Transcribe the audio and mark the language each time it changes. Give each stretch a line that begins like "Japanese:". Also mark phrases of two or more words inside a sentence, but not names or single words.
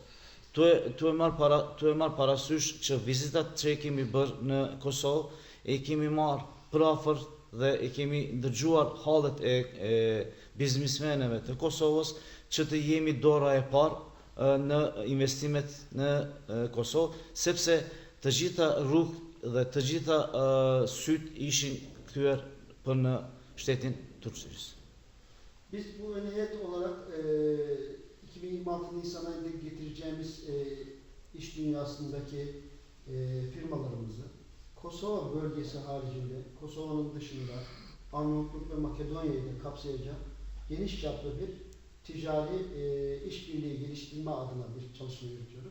Albanian: Tu e marrë parasysh që vizitat që kemi bërë në Kosovë e kemi marrë prafër dhe e kemi ndërgjuar hallet e biznesmenëve të Kosovës që të jemi dora e parë në investimet në Kosovë, sepse të gjitha rrugë dhe të gjitha syt ishin kthyer për në shtetin Turqisë.
Turkish: Biz bu ön heyet olarak 2026 Nisan ayında getireceğimiz iş dünyasındaki firmalarımızı Kosova bölgesi haricinde, Kosova'nın dışında Arnavutluk ve Makedonya'yı da kapsayacak geniş çaplı bir ticari işbirliği geliştirme adına bir çalışma yürütüyoruz.